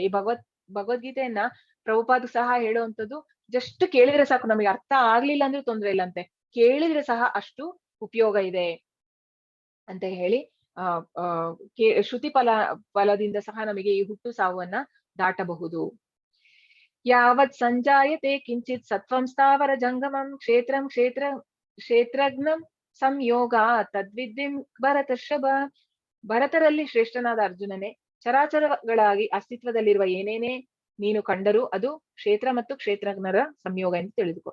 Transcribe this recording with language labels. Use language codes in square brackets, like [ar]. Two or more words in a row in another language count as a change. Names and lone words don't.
[kn] ಈ ಭಗವದ್ಗೀತೆಯನ್ನ ಪ್ರಭುಪಾದ ಸಹ ಹೇಳುವಂತದ್ದು ಜಸ್ಟ್ ಕೇಳಿದ್ರೆ ಸಾಕು, ನಮಗೆ ಅರ್ಥ ಆಗ್ಲಿಲ್ಲ ಅಂದ್ರೆ ತೊಂದ್ರೆ ಇಲ್ಲ ಅಂತೆ, ಕೇಳಿದ್ರೆ ಸಹ ಅಷ್ಟು ಉಪಯೋಗ ಇದೆ ಅಂತ ಹೇಳಿ ಶ್ರುತಿ ಫಲದಿಂದ ಸಹ ನಮಗೆ ಈ ಹುಟ್ಟು ಸಾವನ್ನ ದಾಟಬಹುದು. [sa] ಯಾವತ್ ಸಂಜಾಯತೆ ಕಿಂಚಿತ್ ಸತ್ವಂ ಸ್ಥಾವರ ಜಂಗಮಂ ಕ್ಷೇತ್ರಜ್ಞಂ ಸಂಯೋಗ ತದ್ವಿದ್ಯಂ ಭರತರ್ಷಭ. [kn] ಭರತರಲ್ಲಿ ಶ್ರೇಷ್ಠನಾದ ಅರ್ಜುನನೇ, ಚರಾಚರಗಳಾಗಿ ಅಸ್ತಿತ್ವದಲ್ಲಿರುವ ಏನೇನೇ ನೀನು ಕಂಡರೂ ಅದು ಕ್ಷೇತ್ರ ಮತ್ತು ಕ್ಷೇತ್ರಜ್ಞರ ಸಂಯೋಗ ಎಂದು ತಿಳಿದುಕೋ.